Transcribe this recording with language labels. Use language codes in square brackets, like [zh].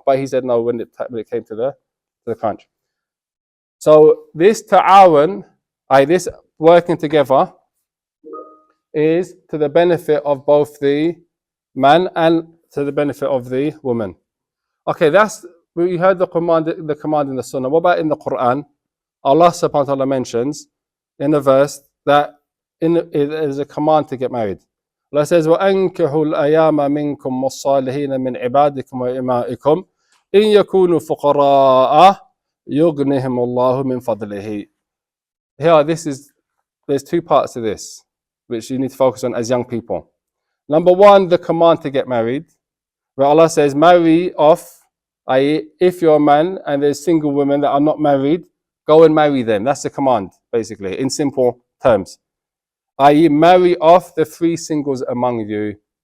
[en] But he said no when it came to the crunch. So this ta'awun, this working together, is to the benefit of both the man and to the benefit of the woman. Okay, we heard the command in the Sunnah. What about in the Quran? Allah subhanahu wa ta'ala mentions in a verse that it is a command to get married. [ar] Allah says, وَأَنْكِحُوا الْأَيَامَ مِنْكُمْ وَالصَّالِحِينَ مِنْ عِبَادِكُمْ وَإِمَائِكُمْ إِنْ يَكُونُوا فُقَرَاءَ يُغْنِهِمُ اللَّهُ مِنْ فَضْلِهِ. [en] Here, there's 2 parts to this, which you need to focus on as young people. Number 1, the command to get married, where Allah says, marry off, i.e. if you're a man and there's single women that are not married, Go and marry them. That's the command, basically, in simple terms. I.e., marry off the 3 singles among you.